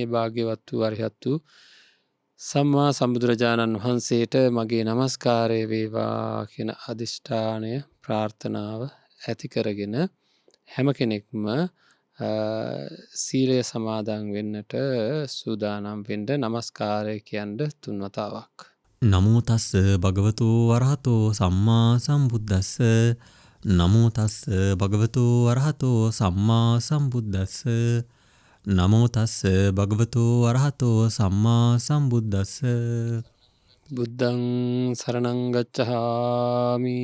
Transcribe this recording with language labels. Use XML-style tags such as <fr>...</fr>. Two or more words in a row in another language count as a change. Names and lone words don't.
<si>භාග්‍යවත් වූ අරිහත් වූ සම්මා සම්බුදුරජාණන් වහන්සේට මගේ নমස්කාරය වේවා කියන අදිෂ්ඨානය ප්‍රාර්ථනාව ඇති කරගෙන හැම කෙනෙක්ම සීලය සමාදන් වෙන්නට සූදානම් වෙන්න নমස්කාරය කියන්න 3 වතාවක්.</si> <pi>නමෝ තස්ස භගවතු වරහතෝ සම්මා සම්බුද්දස්ස. නමෝ තස්ස භගවතු වරහතෝ සම්මා සම්බුද්දස්ස. නමෝ තස්ස භගවතු වරහතෝ සම්මා සම්බුද්දස්ස. බුද්ධං සරණං ගච්ඡාමි.</pi>